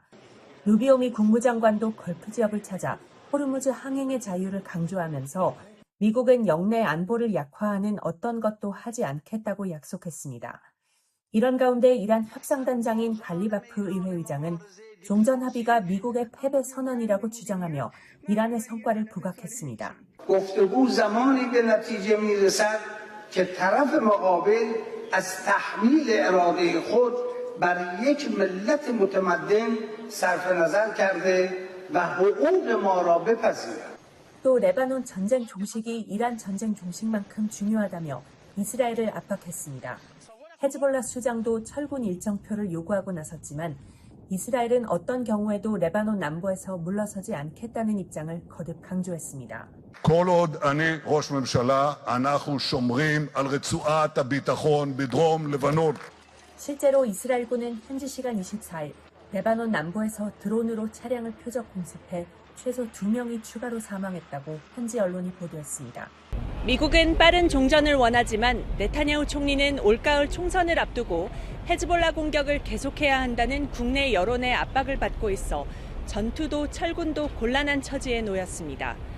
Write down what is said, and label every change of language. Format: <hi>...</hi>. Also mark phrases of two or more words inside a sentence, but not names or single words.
<ko>루비오 미 국무장관도 걸프 지역을 찾아 호르무즈 항행의 자유를 강조하면서 미국은 영내 안보를 약화하는 어떤 것도 하지 않겠다고 약속했습니다. 이런 가운데 이란 협상단장인 갈리바프 의회의장은 종전 합의가 미국의 패배 선언이라고 주장하며 이란의 성과를 부각했습니다.</ko> <fa>گفتگو زمانی به نتیجه میرسد که طرف مقابل از تحمیل اراده خود بر یک ملت متمدن صرف نظر کرده و حقوق ما را بپذیرد.</fa> <ko>또 레바논 전쟁 종식이 이란 전쟁 종식만큼 중요하다며 이스라엘을 압박했습니다. 헤즈볼라 수장도 철군 일정표를 요구하고 나섰지만 이스라엘은 어떤 경우에도 레바논 남부에서 물러서지 않겠다는 입장을 거듭 강조했습니다.</ko> <he>כל עוד אני ראש ממשלה, אנחנו שומרים על רצועת הביטחון בדרום לבנון.</he> <ko>실제로 이스라엘군은 현지 시간 24일 레바논 남부에서 드론으로 차량을 표적 공습해 최소 2명이 추가로 사망했다고 현지 언론이 보도했습니다. 미국은 빠른 종전을 원하지만 네타냐후 총리는 올가을 총선을 앞두고 헤즈볼라 공격을 계속해야 한다는 국내 여론의 압박을 받고 있어 전투도 철군도 곤란한 처지에 놓였습니다.</ko>